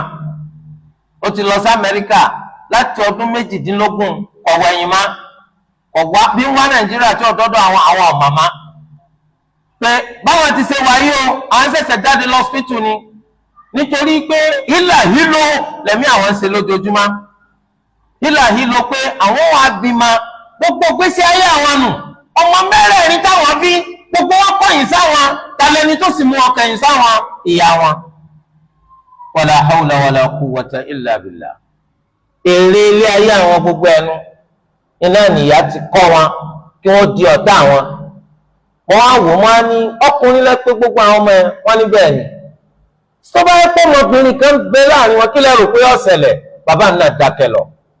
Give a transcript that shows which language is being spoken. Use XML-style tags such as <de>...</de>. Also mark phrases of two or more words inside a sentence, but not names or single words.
<yo>Ó ti lọ sí Amẹ́ríkà láti ọdún 18 kọ̀wé ẹ̀yìn má, ọ̀wá bí wá Nàìjíríà tí ọ̀dọ́dọ̀ àwọn ọ̀màmá pé báwọn ti ṣe wáyé o, àwọn ṣẹ̀ṣẹ̀ jáde lọ́sítù ni, nítorí pé hílàhílo lẹ̀mí àwọn ń ṣe lójoojúmọ́. Hílàhílo pé àwọn wà bímọ gbogbo gbèsè ayé àwọn nù, ọmọ mẹ́rẹ̀ẹ̀rin táwọn bí gbogbo wọn kọ̀yìn sáwọn, talẹ́ni tó sì mú wọn kọ̀yìn sáwọn ìyá wọn.</yo> <ar>ولا حول ولا قوة إلا بالله.</ar> <yo>Èrè ilé ayé àwọn gbogbo ẹnu iná nìyá ti kọ́ wọn kí wọ́n di ọ̀tá wọn. Wọ́n á wò wọ́n á ní ọkùnrin lẹ́pẹ́ gbogbo àwọn ọmọ ẹ̀ wọ́n ní bẹ́ẹ̀ ni. Tó bá yẹ pé ọmọbìnrin kan gbé láàrin wọn kí lẹ rò pé ó ṣẹlẹ̀, bàbá náà dákẹ́ lọ.</yo>